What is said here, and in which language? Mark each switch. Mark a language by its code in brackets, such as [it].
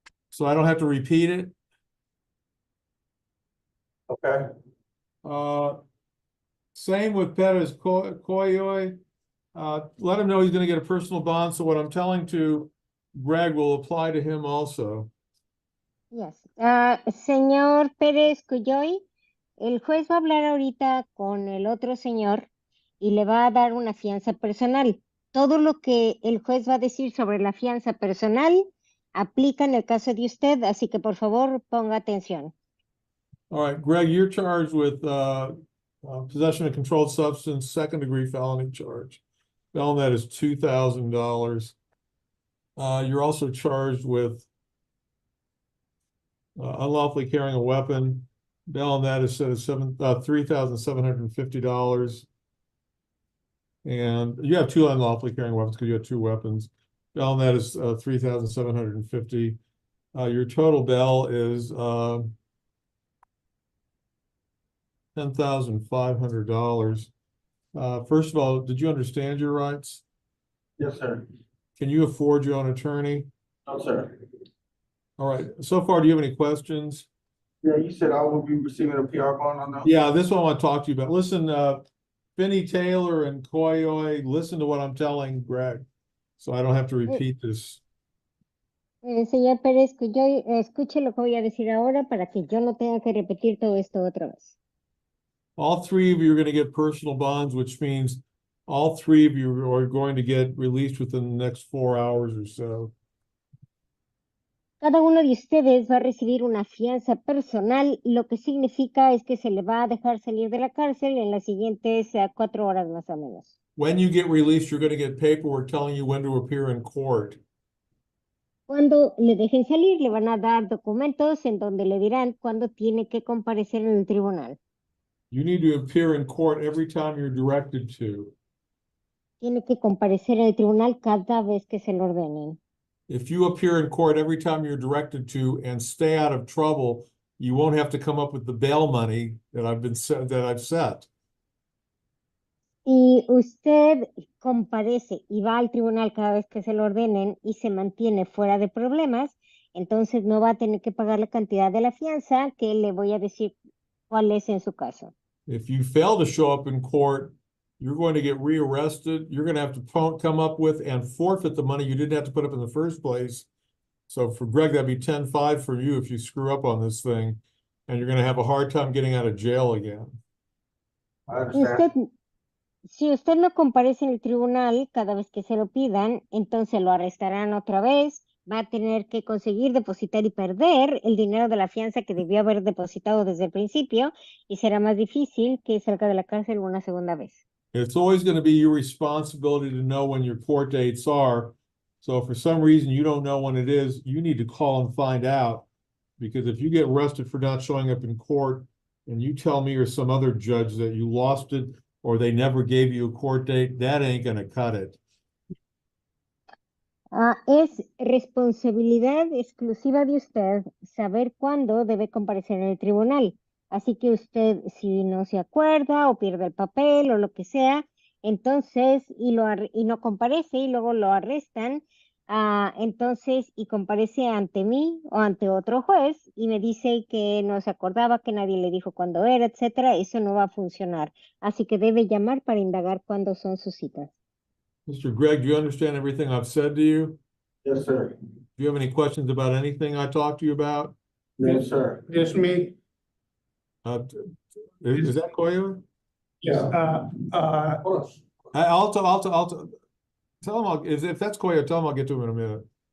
[en] so I don't have to repeat it. Okay. Same with Perez Coyoy. Let him know he's gonna get a personal bond, so what I'm telling to Greg will apply to him also. Yes. [es] Señor Pérez Cuyoy, el juez va a hablar ahorita con el otro señor y le va a dar una fianza personal. Todo lo que el juez va a decir sobre la fianza personal aplica en el caso de usted, así que por favor ponga atención. [en] All right, Greg, you're charged with possession of controlled substance, second-degree felony charge. Bail on that is $2,000. You're also charged with unlawfully carrying a weapon. Bail on that is set at $3,750. And you have two unlawfully carrying weapons because you have two weapons. Bail on that is $3,750. Your total bail is $10,500. First of all, did you understand your rights? Yes, sir. Can you afford your own attorney? No, sir. All right, so far, do you have any questions? Yeah, you said I will be receiving a PR bond on that? Yeah, this one I want to talk to you about. Listen, Finney Taylor and Koyoy, listen to what I'm telling Greg, so I don't have to repeat this. [es] Señor Pérez Cuyoy, escuche lo que voy a decir ahora para que yo no tenga que repetir todo esto otra vez. [en] All three of you are going to get personal bonds, which means all three of you are going to get released within the next 4 hours or so. [es] Cada uno de ustedes va a recibir una fianza personal, lo que significa es que se le va a dejar salir de la cárcel en las siguientes 4 horas más o menos. [en] When you get released, you're going to get paperwork telling you when to appear in court. [es] Cuando le dejen salir, le van a dar documentos en donde le dirán cuándo tiene que comparecer en el tribunal. [en] You need to appear in court every time you're directed to. [es] Tiene que comparecer en el tribunal cada vez que se lo ordenen. [en] If you appear in court every time you're directed to and stay out of trouble, you won't have to come up with the bail money that I've set. [es] Y usted comparece y va al tribunal cada vez que se lo ordenen y se mantiene fuera de problemas, entonces no va a tener que pagar la cantidad de la fianza que le voy a decir cuál es en su caso. [en] If you fail to show up in court, you're going to get rearrested. You're going to have to come up with and forfeit the money you didn't have to put up in the first place. So for Greg, that'd be 10-5 for you if you screw up on this thing, and you're going to have a hard time getting out of jail again. I understand. [es] Si usted no comparece en el tribunal cada vez que se lo pidan, entonces lo arrestarán otra vez, va a tener que conseguir depositar y perder el dinero de la fianza que debió haber depositado desde el principio y será más difícil que salga de la cárcel una segunda vez. [en] It's always going to be your responsibility to know when your court dates are. So if for some reason you don't know when it is, you need to call and find out. Because if you get arrested for not showing up in court and you tell me or some other judge that you lost it or they never gave you a court date, that ain't going to cut it. [es] Es responsabilidad exclusiva de usted saber cuándo debe comparecer en el tribunal. Así que usted, si no se acuerda o pierde el papel o lo que sea, entonces, y no comparece y luego lo arrestan, entonces, y comparece ante mí o ante otro juez y me dice que no se acordaba, que nadie le dijo cuándo era, etcétera, eso no va a funcionar. Así que debe llamar para indagar cuándo son sus citas. [en] Mr. Greg, do you understand everything I've said to you? Yes, sir. Do you have any questions about anything I talked to you about? Yes, sir. Just me. Is that Koyo? Yeah. I'll tell him, if that's Koyo, tell him I'll get to him in a minute.